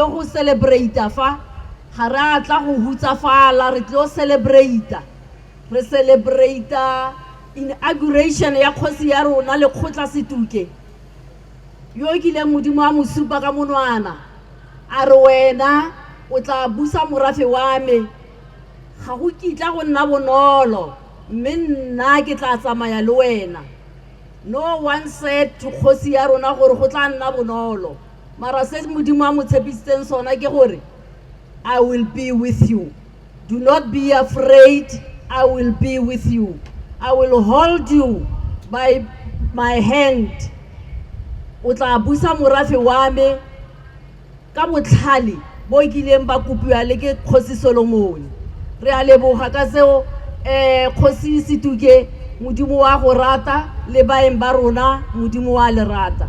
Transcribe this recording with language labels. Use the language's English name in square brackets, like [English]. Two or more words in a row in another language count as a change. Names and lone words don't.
[Tswana] go celebrate fa ga re a tla go hutsafala re tlile go celebrate re [English] celebrate inauguration [Tswana] ya kgosi ya rona le khotla Setuke yo kile modimo a mosupa ka monwana a re wena o tla busa morafe wa me ga go kitla go nna bonolo mme nna ke tla tsamaya le wena [English] no one said to [Tswana] kgosi ya rona gore go tla nna bonolo mara se modimo a mo tshepisitseng sona ke gore [English] I will be with you. Do not be afraid. I will be with you. I will hold you by my hand. [Tswana] O tla busa morafe wa me ka botlhale bo kileng ba kopiwa le ke Kgosi Solomon. Re a leboga ka seo Kgosi Setuke modimo wa go rata le baeng ba rona modimo wa le rata.